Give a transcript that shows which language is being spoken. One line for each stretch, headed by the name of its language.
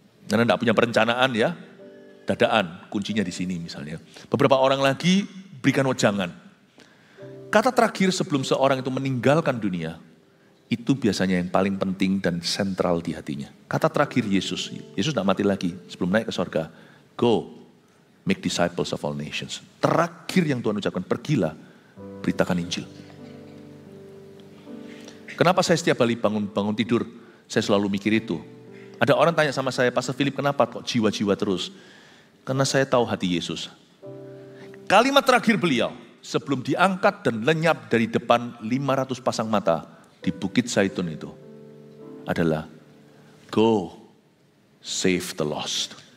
Indonesian: Karena tidak punya perencanaan ya. Dadaan, kuncinya di sini misalnya. Beberapa orang lagi berikan wejangan. Kata terakhir sebelum seorang itu meninggalkan dunia, itu biasanya yang paling penting dan sentral di hatinya. Kata terakhir Yesus tidak mati lagi sebelum naik ke sorga.
English: Go, make disciples of all nations.
Indonesian: Terakhir yang Tuhan ucapkan, pergilah, beritakan Injil. Kenapa saya setiap kali bangun tidur, saya selalu mikir itu. Ada orang tanya sama saya, Pastor Philip kenapa kok jiwa-jiwa terus? Karena saya tahu hati Yesus. Kalimat terakhir beliau, sebelum diangkat dan lenyap dari depan 500 pasang mata, di Bukit Zaitun itu adalah
English: go save the lost.